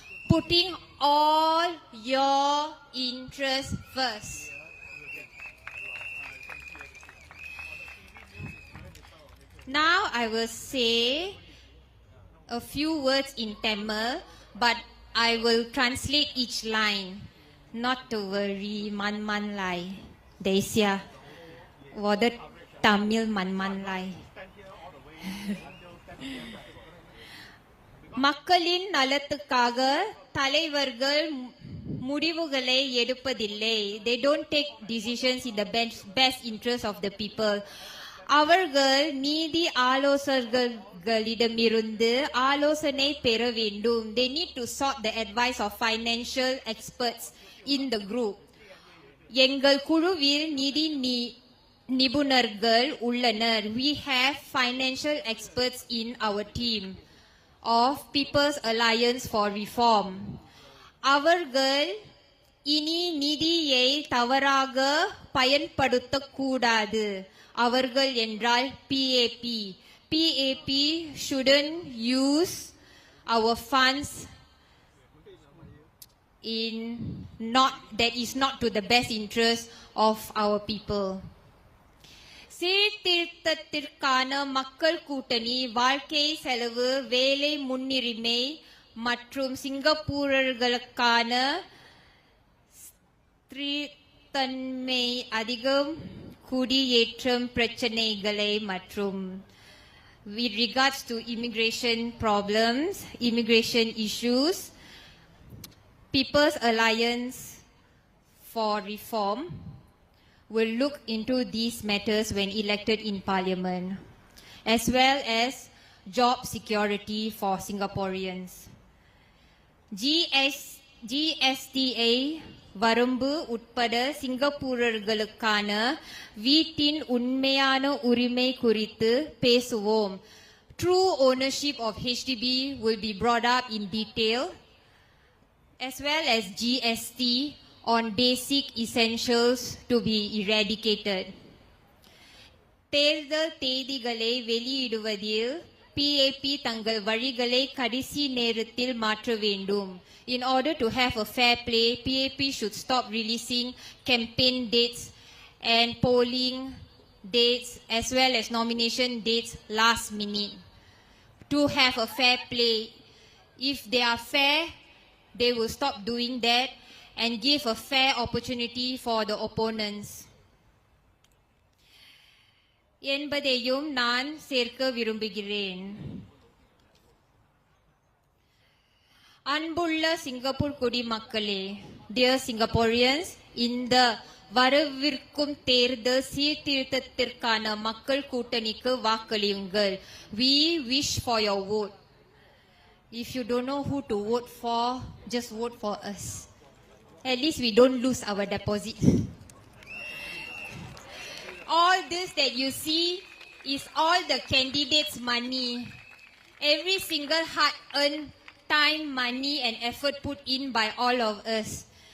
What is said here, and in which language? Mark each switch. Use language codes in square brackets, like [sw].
[en] Putting all your interests first. Now I will say a few words in Tamil, but I will translate each line. Not to worry, [zh] man man lai. 等一下，我的 Tamil 慢慢来。 [ta] மக்களின் நலத்துக்காக தலைவர்கள் முடிவுகளை எடுப்பதில்லை. [en] They don't take decisions in the best interest of the people. [ta] அவர்கள் நீதி ஆலோசகர்களிடமிருந்து ஆலோசனை பெற வேண்டும். [en] They need to sought the advice of financial experts in the group. [ta] எங்கள் குழுவில் நிதி நிபுணர்கள் உள்ளனர். [en] We have financial experts in our team of People's Alliance for Reform. [ta] அவர்கள் இனி நிதியை தவறாக பயன்படுத்தக்கூடாது. அவர்கள் என்றால் PAP. [en] PAP shouldn't use our funds in that is not to the best interest of our people. [ta] சீர்திருத்தத்திற்கான மக்கள் கூட்டணி வாழ்க்கை செலவு, வேலை முன்னுரிமை மற்றும் சிங்கப்பூரர்களுக்கான ஸ்திரத்தன்மை, அதிகம் குடியேற்றம் பிரச்சனைகளை மற்றும் [en] with regards to immigration problems, immigration issues, People's Alliance for Reform will look into these matters when elected in Parliament, as well as job security for Singaporeans. [ta] GSTA வரம்பு உட்பட சிங்கப்பூரர்களுக்கான வீட்டின் உண்மையான உரிமை குறித்து பேசுவோம். [en] True ownership of HDB will be brought up in detail, as well as GST on basic essentials to be eradicated. [ta] தேர்தல் தேதிகளை வெளியிடுவதில் PAP தங்கள் வழிகளை கடைசி நேரத்தில் மாற்ற வேண்டும். [en] In order to have a fair play, PAP should stop releasing campaign dates and polling dates as well as nomination dates last minute. To have a fair play, if they are fair, they will stop doing that and give a fair opportunity for the opponents. [ta] என்பதையும் நான் சேர்க்க விரும்புகிறேன். அன்புள்ள Singapore குடிமக்களே, [en] dear Singaporeans, [ta] இந்த வரவிருக்கும் தேர்தல் சீர்திருத்தத்திற்கான மக்கள் கூட்டணிக்கு வாக்களியுங்கள். [en] We wish for your vote. If you don't know who to vote for, just vote for us. At least we don't lose our deposit. All this that you see is all the candidates' money. Every single hard-earned time, money and effort put in by all of us.